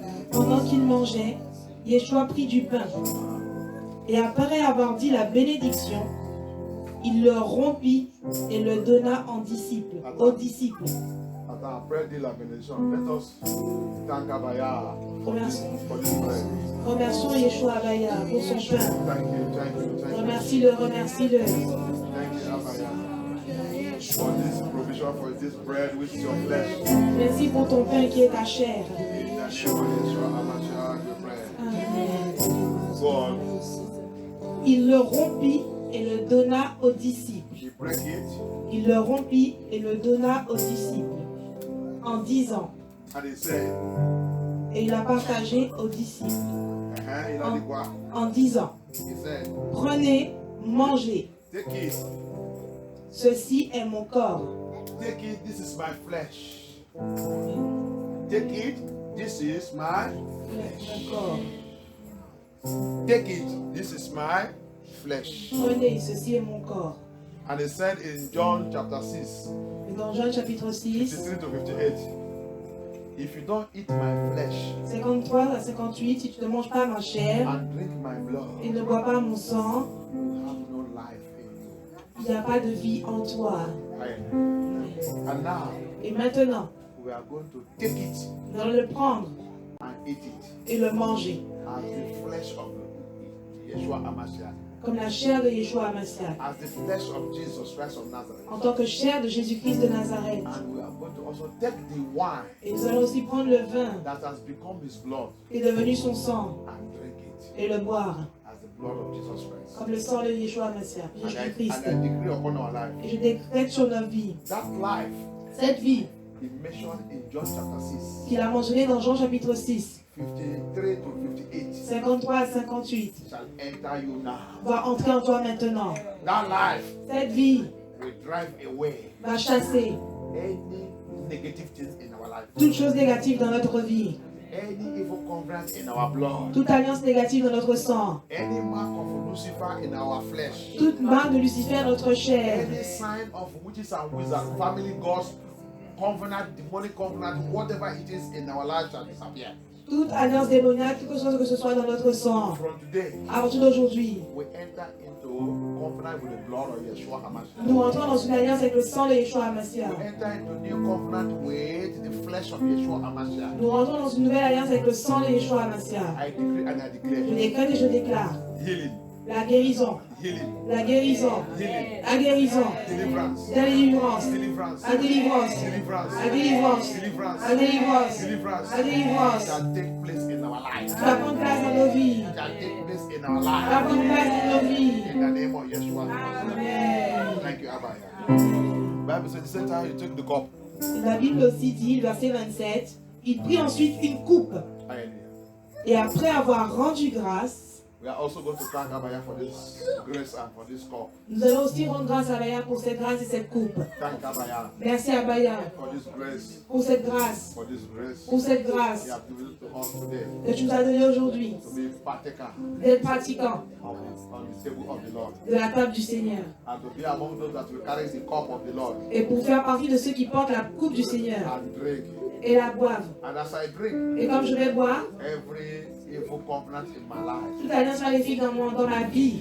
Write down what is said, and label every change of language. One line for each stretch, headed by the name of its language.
French: Pendant qu'il mangeait, Yeshua prit du pain. Et après avoir dit la bénédiction, il le rompit et le donna aux disciples. Attends, après dire la bénédiction,
English: let us thank Abaya for this bread.
French: Remercions Yeshua Abaya pour son pain.
English: Thank you.
French: Remercie-le, remercie-le.
English: Thank you, Abaya, for this provision, for this bread which is your flesh.
French: Merci pour ton pain qui est ta chair.
English: In the name of Yeshua HaMashiach, we pray. Amen. Go on.
French: Il le rompit et le donna aux disciples.
English: He break it,
French: Il le rompit et le donna aux disciples en disant,
English: and he said,
French: et il a partagé aux disciples il a dit quoi? en disant,
English: He said,
French: prenez, mangez,
English: take it,
French: ceci est mon corps.
English: take it, this is my flesh. Take it, this is my
French: Mon corps.
English: Take it, this is my flesh.
French: Prenez, ceci est mon corps.
English: And he said in John chapter 6,
French: Et dans Jean chapitre 6,
English: 53 to 58, if you don't eat my flesh
French: 53 à 58, si tu ne manges pas ma chair
English: and drink my blood,
French: et ne bois pas mon sang,
English: you have no life in you.
French: il n'y a pas de vie en toi.
English: And now,
French: Et maintenant,
English: we are going to take it
French: nous allons le prendre
English: and eat it
French: et le manger,
English: as the flesh of Yeshua HaMashiach,
French: comme la chair de Yeshua HaMashiach,
English: as the flesh of Jesus Christ of Nazareth.
French: en tant que chair de Jésus-Christ de Nazareth.
English: And we are going to also take the wine
French: Et nous allons aussi prendre le vin
English: that has become his blood
French: qui est devenu son sang
English: and drink it
French: et le boire,
English: as the blood of Jesus Christ.
French: comme le sang de Yeshua HaMashiach,
English: And
French: Jésus-Christ.
English: I decree upon our life
French: Et je décrète sur nos vies,
English: that life
French: cette vie
English: he mentioned in John chapter 6,
French: qu'il a mentionnée dans Jean chapitre 6,
English: 53 to 58
French: 53 à 58,
English: shall enter you now.
French: va entrer en toi maintenant.
English: That life
French: Cette vie
English: will drive away
French: va chasser
English: any negative things in our life,
French: toute chose négative dans notre vie,
English: any evil covenant in our blood,
French: toute alliance négative dans notre sang,
English: any mark of Lucifer in our flesh,
French: toute marque de Lucifer dans notre chair,
English: any sign of witches and wizards, family gods, covenant, demonic covenant, whatever it is in our life shall disappear.
French: toute alliance démoniaque, quelque chose que ce soit dans notre sang.
English: From today,
French: À partir d'aujourd'hui,
English: we enter into covenant with the blood of Yeshua HaMashiach.
French: nous entrons dans une alliance avec le sang de Yeshua HaMashiach.
English: We enter into new covenant with the flesh of Yeshua HaMashiach.
French: Nous rentrons dans une nouvelle alliance avec le sang de Yeshua HaMashiach.
English: I decree and I
French: Je
English: declare
French: décrète et je déclare
English: healing,
French: la guérison,
English: healing,
French: la guérison,
English: healing,
French: la guérison,
English: deliverance,
French: la délivrance,
English: deliverance,
French: la délivrance,
English: deliverance,
French: la délivrance,
English: deliverance,
French: la délivrance,
English: deliverance
French: la délivrance
English: shall take place in our lives.
French: qui va prendre place dans nos vies,
English: Shall take place in our
French: qui va
English: lives.
French: prendre place dans nos vies.
English: In the name of Yeshua. Amen. Thank you, Abba. Bible says the same time you took the cup.
French: La Bible aussi dit, verset 27, il prit ensuite une coupe
English: Hallelujah.
French: et après avoir rendu grâce,
English: We are also going to thank Abba for this grace and for this cup.
French: nous allons aussi rendre grâce à Abaya pour cette grâce et cette coupe.
English: Thank Abba
French: Merci Abaya
English: for this grace,
French: pour cette grâce,
English: for this grace
French: pour cette grâce
English: you have given to us today
French: que tu nous as donnée aujourd'hui,
English: to be partaker
French: d'être pratiquant
English: on the table of the Lord
French: de la table du Seigneur
English: and to be among those that will carry the cup of the Lord
French: et pour faire partie de ceux qui portent la coupe du Seigneur
English: and drink.
French: et la boivent.
English: And as I drink,
French: Et comme je vais boire,
English: every evil covenant in my life
French: toute alliance maléfique dans ma vie